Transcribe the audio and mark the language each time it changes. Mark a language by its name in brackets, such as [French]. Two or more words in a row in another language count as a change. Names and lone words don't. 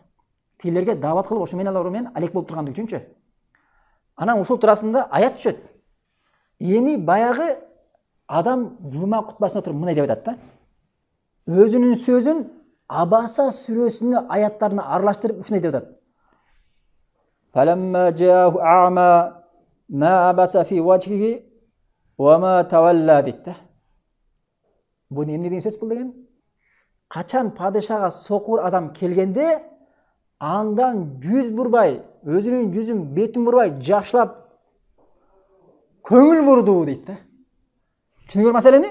[Kyrgyz] Тилерге даават кылып, ошо менен алек болуп тургандыгы үчүнчү. Анан ушул турасында аят түшөт. Эми баягы адам жума кутбасына туруп мындай деп айтат да. Өзүнүн сөзүн Абаса сүрөсүнүн аяттарына аралаштырып ушундай деп атат. [Arabic] فلما جاءه أعمى ما عبس في وجهه وما تولى deyт. [Kyrgyz] Бул эмне деген сөз бул деген? Качан падышага сокур адам келгенде андан жүз бурбай, өзүнүн жүзүн, бетин бурбай жакшылап көңүл бурду дейт да. Түшүнүңөр маселени?